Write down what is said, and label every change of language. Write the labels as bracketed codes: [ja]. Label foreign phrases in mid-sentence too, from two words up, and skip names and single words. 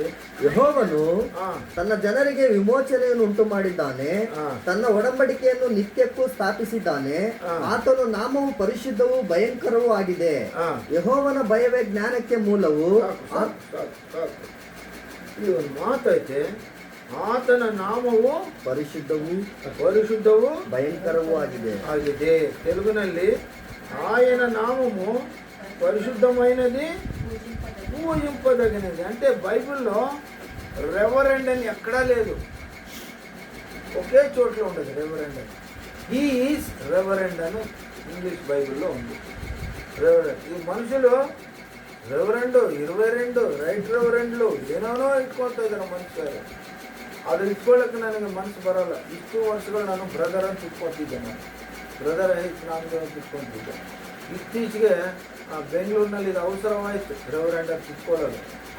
[kn] ಯೆಹೋವನು ತನ್ನ ಜನರಿಗೆ ವಿಮೋಚನೆಯನ್ನು ಉಂಟು ಮಾಡಿದ್ದಾನೆ, ತನ್ನ ಒಡಂಬಡಿಕೆಯನ್ನು ನಿತ್ಯಕ್ಕೂ ಸ್ಥಾಪಿಸಿದ್ದಾನೆ. ಆತನ ನಾಮವು ಪರಿಶುದ್ಧವೂ ಭಯಂಕರವೂ ಆಗಿದೆ. ಯೆಹೋವನ ಭಯವೇ ಜ್ಞಾನಕ್ಕೆ ಮೂಲವು. ಈ ಒಂದು ಮಾತೈತೆ, ಆತನ ನಾಮವು ಪರಿಶುದ್ಧವೂ ಭಯಂಕರವೂ ಆಗಿದೆ. [te] తెలుగుನಲ್ಲಿ ఆయన నామము పరిశుద్ధమైనది, పూజింపదగినది. అంటే బైబిల్లో రెవరెండ్ అని ఎక్కడా లేదు, ఒకే చోట్ల ఉండదు రెవరెండ్ అని. [en] He is Reverend [te] అని ఇంగ్లీష్ బైబిల్లో ఉంది. రెవరెండ్. ఈ మనుషులు రెవరెండు, [kn] 22 [en] Right Reverends [kn] ಏನೇನೋ ಇಟ್ಕೊಳ್ತಾ ಇದ್ದಾರೆ ಮನುಷ್ಯರು. ಅದು ಇಟ್ಕೊಳ್ಳೋಕೆ ನನಗೆ ಮನಸ್ಸು ಬರೋಲ್ಲ. ಇಷ್ಟು ವರ್ಷಗಳು ನಾನು ಬ್ರದರ್ ಅಂತ ಇಟ್ಕೊತಿದ್ದೆ. ನಾನು ಬ್ರದರ್ ಐತ್ ನಾಮದ ಅಂತ ಇಟ್ಕೊತಿದ್ದೆ. ಇತ್ತೀಚೆಗೆ ಬೆಂಗಳೂರಿನಲ್ಲಿ ಇದು ಅವಸರವಾಯಿತು ರೆವರೆಂಡ್ ಅಂತ ಇಟ್ಕೊಳ್ಳೋದು.